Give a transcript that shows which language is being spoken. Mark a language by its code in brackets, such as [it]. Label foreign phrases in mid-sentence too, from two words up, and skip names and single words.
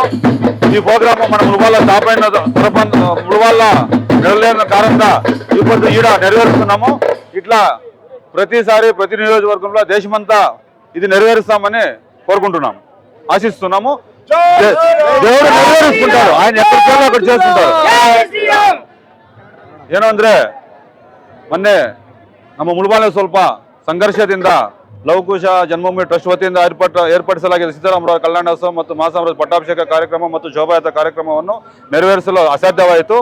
[te] ఈ ప్రోగ్రాము మన ముడువాళ్ళ స్థాపన ముడువాళ్ళ నెరవేరిన కారణంగా ఇప్పుడు ఈడ నెరవేరుస్తున్నాము. ఇట్లా ప్రతిసారి ప్రతి నియోజకవర్గంలో దేశమంతా ఇది నెరవేరుస్తామని కోరుకుంటున్నాము, ఆశిస్తున్నాము. దేవుడు నెరవేరుస్తుంటారు, ఆయన ఎక్కడికి అక్కడ చేస్తుంటారు. [kn] ಏನು ಅಂದ್ರೆ ಮೊನ್ನೆ ನಮ್ಮ ಮುಳಬಾಗಿಲು ಸ್ವಲ್ಪ ಸಂಘರ್ಷದಿಂದ ಲವಕುಶ ಜನ್ಮಭೂಮಿ ಟ್ರಸ್ಟ್ ವತಿಯಿಂದ ಏರ್ಪಡಿಸಲಾಗಿದೆ ಸೀತಾರಾಮರಾವ್ ಕಲ್ಯಾಣೋತ್ಸವ ಮತ್ತು ಮಹಾಸಮರದ ಪಟ್ಟಾಭಿಷೇಕ ಕಾರ್ಯಕ್ರಮ ಮತ್ತು ಶೋಭಾಯಾತ್ರಾ ಕಾರ್ಯಕ್ರಮವನ್ನು ನೆರವೇರಿಸಲು ಅಸಾಧ್ಯವಾಯಿತು.